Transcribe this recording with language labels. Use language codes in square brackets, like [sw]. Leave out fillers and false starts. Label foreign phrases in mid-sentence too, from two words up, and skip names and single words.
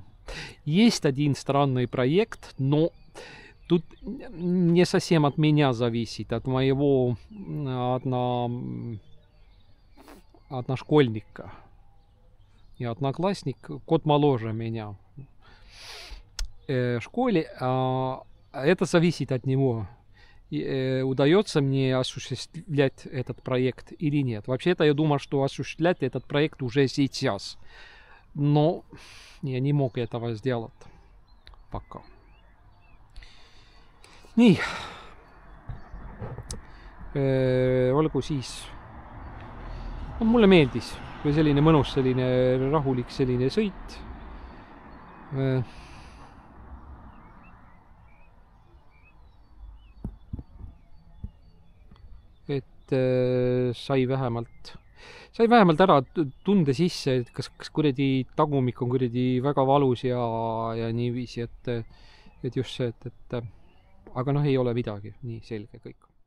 [ru] Есть один странный проект, но тут не совсем от меня зависит, от моего одношкольника и одноклассник, кот моложе меня в школе. Это зависит от него. Удается мне осуществлять этот проект или нет. Вообще-то я думаю, что осуществлять этот проект уже сейчас. Но я не мог этого сделать пока. [et] Nii. Olgu siis. No, mulle meeldis, kui selline mõnus, selline rahulik, selline sõit. Et sai vähemalt ära tunde sisse, et kas kuradi tagumik on kuradi väga valus ja niiviisi, et just see, et aga noh, ei ole midagi, nii selge kõik.